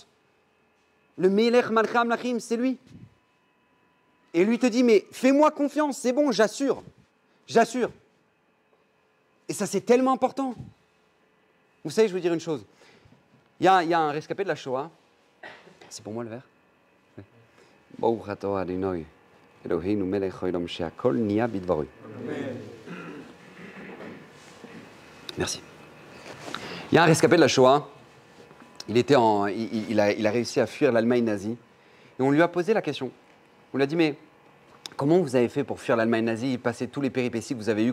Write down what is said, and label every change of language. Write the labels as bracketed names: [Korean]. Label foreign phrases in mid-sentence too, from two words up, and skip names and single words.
[French] Le [Hebrew] מלך מלכי המלכים, [French] c'est lui. Et lui te dit, mais fais-moi confiance, c'est bon, j'assure. J'assure. Et ça, c'est tellement important. Vous savez, je veux dire une chose. Il y a un rescapé de la Shoah. C'est pour moi le verre? [Hebrew] ברוך אתה אדני אלהינו מלך העולם שהכל נהיה בדברו. [French] Merci. Il y a un rescapé de la Shoah. Il a réussi à fuir l'Allemagne nazie. Et on lui a posé la question. On lui a dit, mais comment vous avez fait pour fuir l'Allemagne nazie et passer tous les péripéties que vous avez eues?